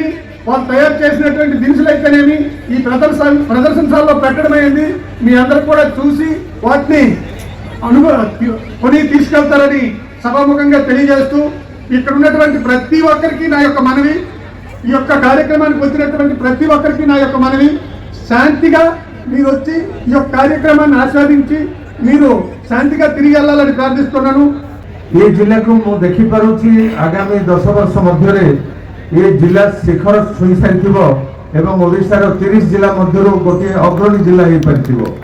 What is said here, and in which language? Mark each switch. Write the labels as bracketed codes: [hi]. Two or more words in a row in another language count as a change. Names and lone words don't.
[te] వాళ్ళు తయారు చేసినటువంటి దినుసులు అయితేనేమి ఈ ప్రదర్శనశాలలో పెట్టడమైంది మీ అందరూ కూడా చూసి వాటిని కొని తీసుకెళ్తారని సభాముఖంగా తెలియజేస్తూ ఇక్కడ ఉన్నటువంటి ప్రతి ఒక్కరికి నా యొక్క మనవి ఈ యొక్క కార్యక్రమానికి వచ్చినటువంటి ప్రతి ఒక్కరికి నా యొక్క మనవి శాంతిగా మీరు వచ్చి ఈ యొక్క కార్యక్రమాన్ని ఆస్వాదించి మీరు శాంతిగా తిరిగి వెళ్ళాలని ప్రార్థిస్తున్నాను [or] ଏ ଜିଲ୍ଲାକୁ ମୁଁ ଦେଖି ପାରୁଛି ଆଗାମୀ 10 ବର୍ଷ ମଧ୍ୟ ଏ ଜିଲ୍ଲା ଶିଖର ଛୁଇଁ ସାରିଥିବ ଏବଂ ଓଡ଼ିଶାର 30 ଜିଲ୍ଲା ମଧ୍ୟରୁ ଗୋଟେ ଅଗ୍ରଣୀ ଜିଲ୍ଲା ହେ ପାରିଥିବ